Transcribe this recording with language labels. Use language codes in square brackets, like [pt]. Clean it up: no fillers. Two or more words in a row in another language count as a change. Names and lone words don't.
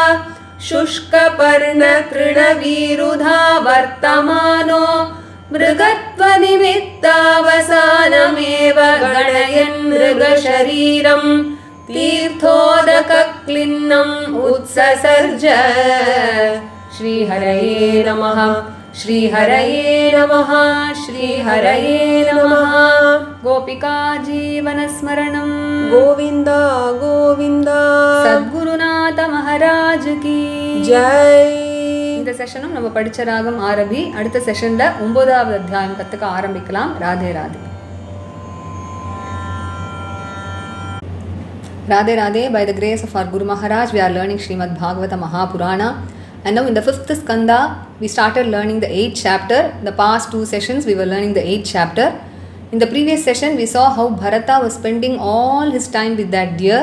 [sa] शुष्कपर्णतृणवीरुधा वर्तमानो मृगत्वनिमित्तावसानमेव गणयन् मृगशरीरम् तीर्थोदकक्लिन्नम् उत्ससर्ज श्रीहरये नमः श्रीहरये नमः श्रीहरये नमः गोपिका जीवनस्मरणम् गोविन्द गोविन्द [hi] सद्गुरुनाथ महाराज की जय [ta] இந்த செஷனும் நம்ம படிச்ச ராகம் ஆரம்பி அடுத்த செஷன்ல 9வது அத்தியாயம் கத்துக்க ஆரம்பிக்கலாம். ராதே ராதே. [en] Radhe Radhe, by the grace of our Guru Maharaj, we are learning Srimad Bhagavata Mahapurana. And now in the 5th skanda, we started learning the 8th chapter. The past 2 sessions, we were learning the 8th chapter. In the previous session, we saw how Bharata was spending all his time with that deer.